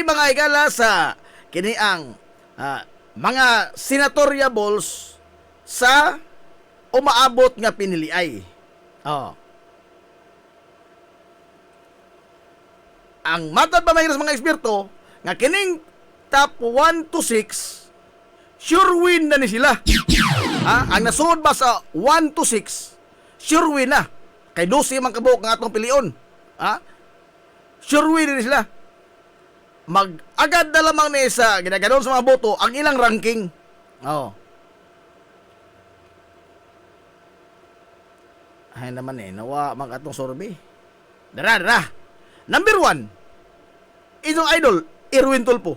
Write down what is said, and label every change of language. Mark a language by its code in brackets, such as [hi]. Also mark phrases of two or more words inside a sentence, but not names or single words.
[ceb] mga higala sa kini ang mga senatoriables sa umaabot nga piniliay. Oh. Ang matad pa sa mga eksperto nga kining [en] top 1 to 6 sure win [ceb] na ni sila. Ang nasunod ba sa [en] 1 to 6 sure win [ceb] na. Kay 12 man kabuok nga atong pilion. [en] Sure win [ceb] na ni sila. Mag-agad na lamang ni sa ginaganon sa mga boto ang ilang ranking. Oh. Ay naman nawa mag atong survey. Dara. Number 1, inyong idol, Erwin Tulfo.